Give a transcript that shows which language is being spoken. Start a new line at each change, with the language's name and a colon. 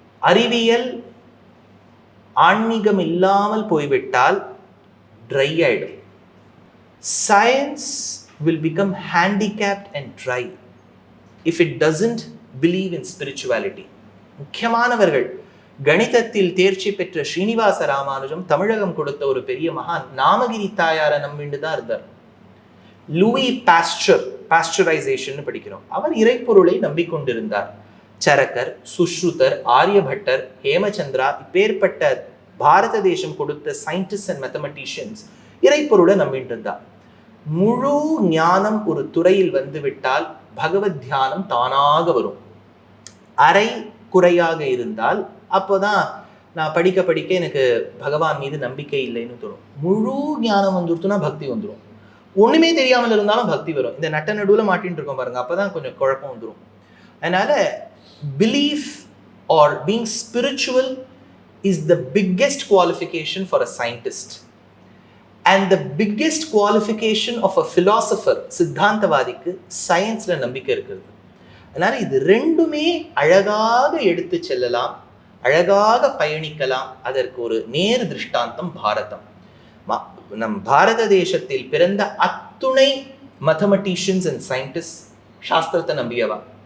Tamil: அறிவியல் ஆன்மீகம் இல்லாமல் போய்விட்டால் ட்ரை ஆயிடும்.
English: Science will become handicapped and dry if it doesn't believe in spirituality.
Tamil: முக்கியமானவர்கள் கணிதத்தில் தேர்ச்சி பெற்ற ஸ்ரீனிவாச ராமானுஜம் தமிழகம் கொடுத்த ஒரு பெரிய மகான். நாமகிரி தாயாரை நம்பிண்டு தான் இருந்தார். லூயி பாஸ்டர், பாஸ்டரைசேஷன் படிக்கிறோம், அவர் இறைப்பொருளை நம்பிக்கொண்டிருந்தார். சரகர், சுஷ்ருதர், ஆரியபட்டர், ஹேமச்சந்திரா, இப்பேற்பட்ட பாரத தேசம் கொடுத்த
English: scientist and mathematicians
Tamil: இறைப்பொருளை நம்பிட்டு இருந்தார். முழு ஞானம் ஒரு துறையில் வந்துவிட்டால் பகவத் தியானம் தானாக வரும். அரை குறையாக இருந்தால் அப்போதான் நான் படிக்க படிக்க எனக்கு பகவான் மீது நம்பிக்கை இல்லைன்னு தோணும். முழு ஞானம் வந்துடுத்துனா பக்தி வந்துடும். ஒண்ணுமே தெரியாமல் இருந்தாலும் பக்தி வரும். இந்த நட்ட நடுவில் மாட்டின்னு இருக்கோம் பாருங்க, அப்பதான் கொஞ்சம் குழப்பம் வந்துடும். அதனால
English: belief or being spiritual is the biggest qualification for a scientist and the biggest qualification of a philosopher.
Tamil: சித்தாந்தவாதிக்கு சயின்ஸ்ல நம்பிக்கை இருக்கிறது. அதனால இது ரெண்டுமே அழகாக எடுத்து செல்லலாம், அழகாக பயணிக்கலாம். அதற்கு ஒரு நேர் திருஷ்டாந்தம் பாரதம். நம் பாரத தேசத்தில் பிறந்த அத்துணை
English: mathematicians and scientist
Tamil: சாஸ்திரத்தை நம்பியவா.